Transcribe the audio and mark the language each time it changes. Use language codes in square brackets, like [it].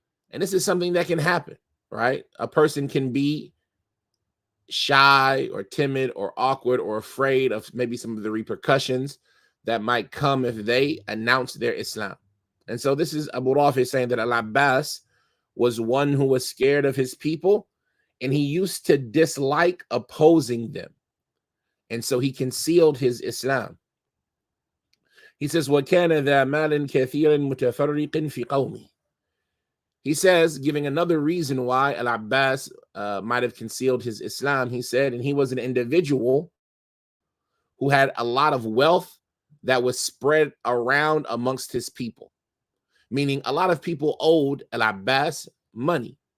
[en] And this is something that can happen, right? A person can be shy or timid or awkward or afraid of maybe some of the repercussions that might come if they announce their Islam. And so this is Abu Rafi saying that Al-Abbas was one who was scared of his people, and he used to dislike opposing them. And so he concealed his Islam. He says, [ar] وَكَانَ ذَا مَالٍ كَثِيرٍ مُتَفَرِّقٍ فِي قَوْمِهِ. [en] He says, giving another reason why Al-Abbas might have concealed his Islam, he said, and he was an individual who had a lot of wealth that was spread around amongst his people. Meaning a lot of people owed Al-Abbas money.